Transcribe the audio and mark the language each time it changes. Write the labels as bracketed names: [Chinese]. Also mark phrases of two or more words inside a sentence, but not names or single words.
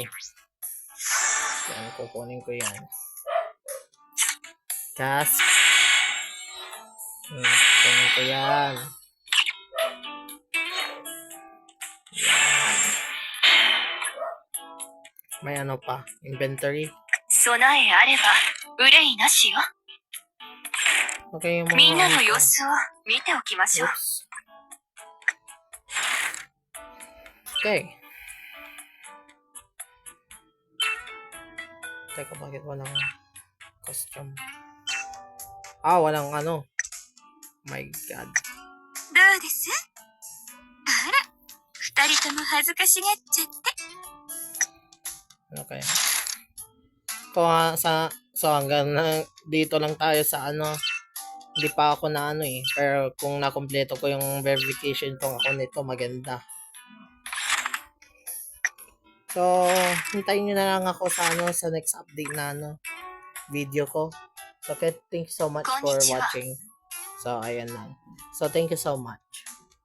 [Filipino] Yan, kukunin ko yan. Task. Kukunin ko yan. May ano pa, inventory. [Japanese] 備えあれば憂いなしよ。 [Filipino] Okay, yung mga [Japanese] みんなの様子を見ておきましょう。 [English] Oops. Okay. [Filipino] Teka, bakit walang costume? Walang ano. [English] My God. [Japanese] どうです？あら、二人とも恥ずかしがっちゃって。 [Filipino] Ano kaya? So hanggang dito lang tayo sa ano. Hindi pa ako na ano eh. Pero kung nakompleto ko yung verification tong ako nito, maganda. So, hintayin nyo na lang ako sa ano, sa [English] next update [Filipino] na ano, video ko. [English] So, okay, thank you so much for watching. So, [Filipino] ayan lang. [English] So, thank you so much.